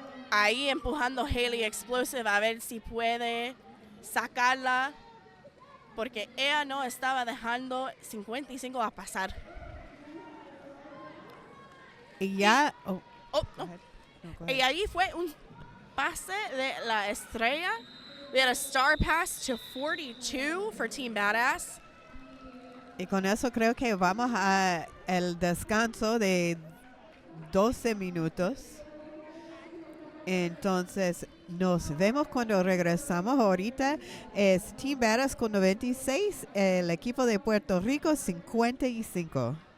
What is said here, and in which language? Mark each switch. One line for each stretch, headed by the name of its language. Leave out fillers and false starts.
Spanish: Ahí empujando Haley Explosive a ver si puede sacarla, porque ella no estaba dejando 55 a pasar. Y ya... No.
English: Go ahead.
Spanish: Y ahí fue un pase de la estrella.
English: We had a star pass to 42 for Team Badass.
Spanish: Y con eso creo que vamos a el descanso de 12 minutos. Entonces, nos vemos cuando regresamos. Ahorita es Team Badass con 96, el equipo de Puerto Rico 55.